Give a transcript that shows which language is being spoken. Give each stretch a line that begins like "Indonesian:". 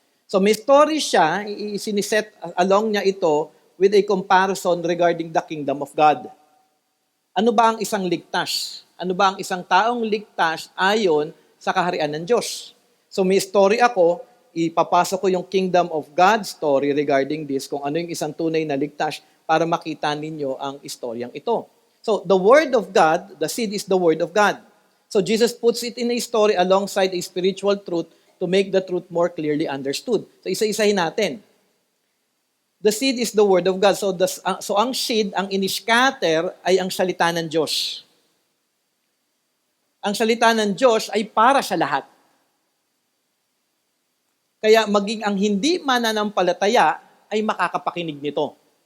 Filipino: So may story siya, siniset along niya ito
English: with a comparison regarding the kingdom of God.
Filipino: Ano ba ang isang ligtas? Ano ba ang isang taong ligtas ayon sa kaharian ng Diyos? So may story ako, ipapasok ko yung kingdom of God story
English: regarding this,
Filipino: kung ano yung isang tunay na ligtas para makita ninyo ang istoryang ito.
English: So the word of God, the seed is the word of God. So Jesus puts it in a story alongside a spiritual truth to make the truth more clearly understood.
Filipino: So isa-isahin natin.
English: The seed is the word of God.
Filipino: So ang seed, ang iniscatter ay ang salita ng Diyos. Ang salita ng Diyos ay para sa lahat. Kaya maging ang hindi mananampalataya ay makakapakinig nito.